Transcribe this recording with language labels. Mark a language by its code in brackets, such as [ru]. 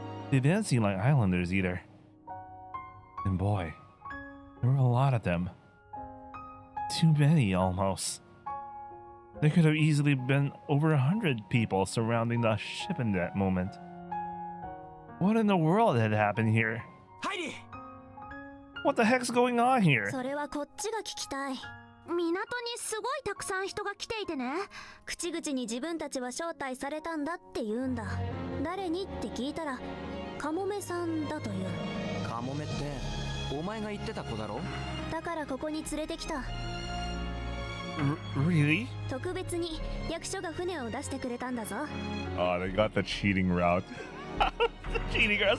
[en] They didn't seem like islanders either. And boy, there were a lot of them. Too many, almost. There could have easily been over 100 people surrounding the ship in that moment. What in the world had happened here? [ja] ハイリー [en] What the heck's going on here? [ja] それはこっちが聞きたい。港にすごいたくさん人が来ていてね。口々に自分たちは招待されたんだって言うんだ。誰にって聞いたらカモメさんだという。カモメってお前が言ってた子だろ？だからここに連れてきた。 [en] Really? [ja] 特別に役所が船を出してくれたんだぞ。 [en] Oh, they got the cheating route. The cheating route.